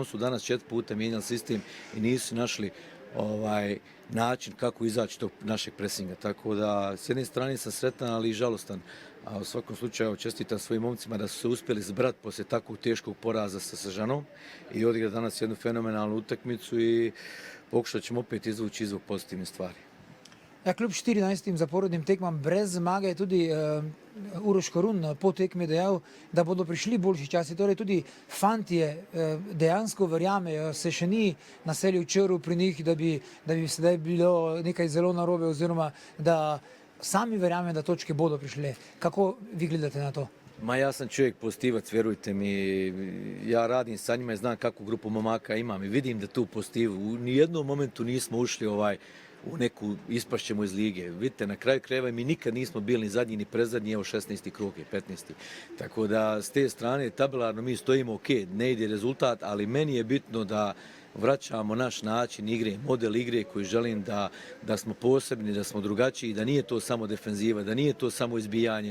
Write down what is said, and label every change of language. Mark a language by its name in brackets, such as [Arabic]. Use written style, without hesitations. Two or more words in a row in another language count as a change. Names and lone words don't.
[Croatian] On su danas 4 puta mijenjali sistem i nisu našli način kako izaći tog našeg presinga. Tako da, s jedne strane sam sretan, ali i žalostan. A u svakom slučaju čestitam svojim momcima da su se uspjeli zbrati poslije takvog teškog poraza sa Sežanom i odigrati danas jednu fenomenalnu utakmicu i pokušat ćemo opet izvući izvuk pozitivne stvari. [Slovenian] Ja, kljub 14 zaporednim tekmam brez zmage je tudi Uroš Korun po tekmi dejal, da bodo prišli boljši časi. Torej tudi fantje dejansko verjamejo, se še ni naselil črv pri njih, da bi sedaj bilo nekaj zelo narobe oziroma da sami verjamejo, da točke bodo prišle. Kako vi gledate na to? [Croatian] Ma ja sam čovjek pozitivac, vjerujte mi, ja radim sa njima i znam kakvu grupu momaka imam i vidim da tu pozitivu. U nijednom momentu nismo ušli u neku ispašćemo iz lige. Vidite, na kraju krajeva mi nikad nismo bili ni zadnji ni predzadnji, evo 16. krug je, 15. Tako da s te strane tabelarno mi stojimo ok, ne ide rezultat, ali meni je bitno da vraćamo naš način igre, model igre koji želim da smo posebni, da smo drugačiji, da nije to samo defenziva, da nije to samo izbijanje.